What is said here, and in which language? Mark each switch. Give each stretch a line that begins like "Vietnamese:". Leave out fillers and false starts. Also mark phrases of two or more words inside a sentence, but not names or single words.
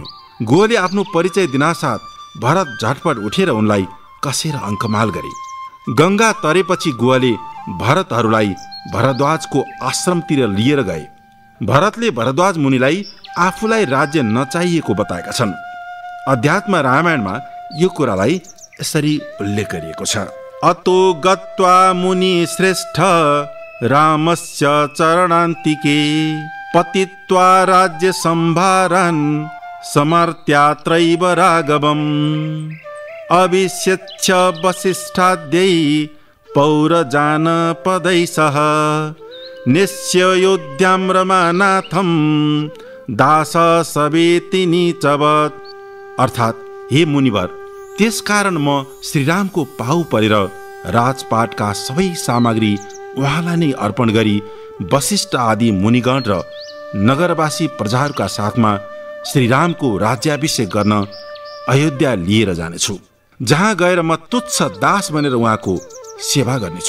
Nepali: गुहले आफ्नो परिचय दिनासाथ भरत झटपट उठेर उनलाई कसेर अङ्कमाल गरे। गङ्गा तरेपछि गुहले भरतहरूलाई भरद्वाजको आश्रमतिर लिएर गए। भरतले भरद्वाज मुनिलाई आफूलाई राज्य नचाहिएको बताएका छन्। अध्यात्म रामायणमा यो कुरालाई यसरी उल्लेख गरिएको छ।
Sanskrit: अतो गत्वा मुनि श्रेष्ठ रामस्य चरणान्तिके पतित्वा राज्य सम्भारान् समर्थ्यात्रैव राघवम् अभिषेच्य वसिष्ठाद्यै पौरजानपदै सह निश्चयोद्यां रमानाथं दास सवेति नीचवत्।
Nepali: अर्थात् हे मुनिवर, त्यसकारण म श्रीरामको पाउ परेर राजपाटका सबै सामग्री उहाँलाई नै अर्पण गरी वशिष्ठ आदि मुनिगण र नगरवासी प्रजाहरूका साथमा श्रीरामको राज्याभिषेक गर्न अयोध्या लिएर जानेछु, जहाँ गएर म तुच्छ दास बनेर उहाँको सेवा गर्नेछु।